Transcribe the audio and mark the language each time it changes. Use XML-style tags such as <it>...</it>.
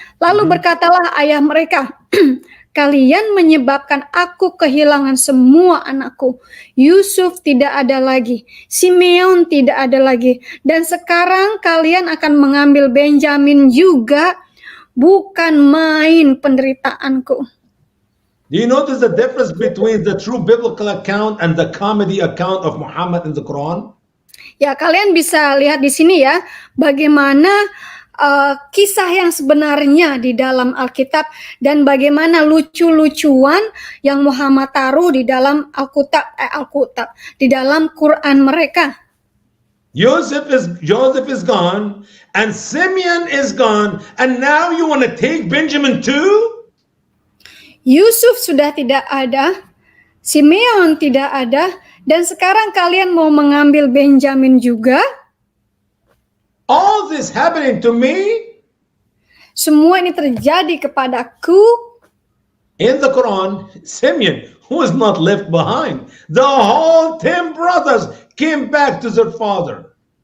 <id>Lalu berkatalah ayah mereka, kalian menyebabkan aku kehilangan semua anakku. Yusuf tidak ada lagi, Simeon tidak ada lagi, dan sekarang kalian akan mengambil Benjamin juga. Bukan main penderitaanku.</id> <en>Do you notice the difference between the true biblical account and the comedy account of Muhammad in the Quran?</en> <id>Ya, kalian bisa lihat di sini ya, bagaimana kisah yang sebenarnya di dalam Alkitab dan bagaimana lucu-lucuan yang Muhammad taruh di dalam Alkitab, di dalam Quran mereka.</id> <en>Joseph is gone, and Simeon is gone, and now you want to take Benjamin too?</en> <id>Yusuf sudah tidak ada, Simeon tidak ada, dan sekarang kalian mau mengambil Benjamin juga?</id> <en>All this happening to me?</en> <id>Semua ini terjadi kepadaku.</id> <en>In the Quran, Simeon, who is not left behind, the whole 10 brothers came back to their father.</en>